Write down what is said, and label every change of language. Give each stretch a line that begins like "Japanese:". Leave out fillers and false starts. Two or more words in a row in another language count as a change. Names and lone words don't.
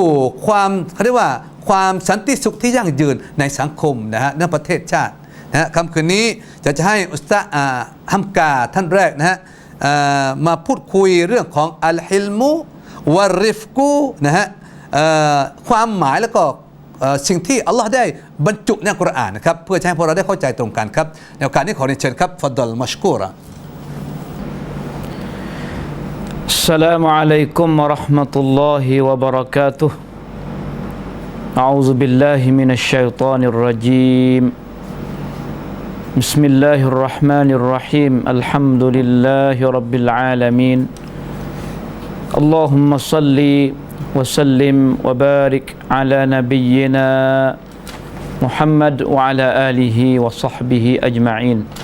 Thai: ความเขาเรียกว่าความสันติสุขที่ยั่งยืนในสังคมนะฮะในประเทศชาตินะฮะค่ำคืนนี้จะให้อุสตาฮัมกาท่านแรกนะฮะมาพูดคุยเรื่องของอัลฮิลมุวะริฟกูนะฮะความหมายแล้วก็สิ่งที่อัลลอฮ์ได้บรรจุในกุรอานนะครับเพื่อให้พวกเราได้เข้าใจตรงกันครับในโอกาสนี้ขอเรียนเชิญครับ
Arabic: تفضل مشكورا السلام عليكم ورحمة الله وبركاته أعوذ بالله من الشيطان الرجيم بسم الله الرحمن الرحيم الحمد لله رب العالمين اللهم صل وسلم وبارك على نبينا محمد وعلى آله وصحبه أجمعين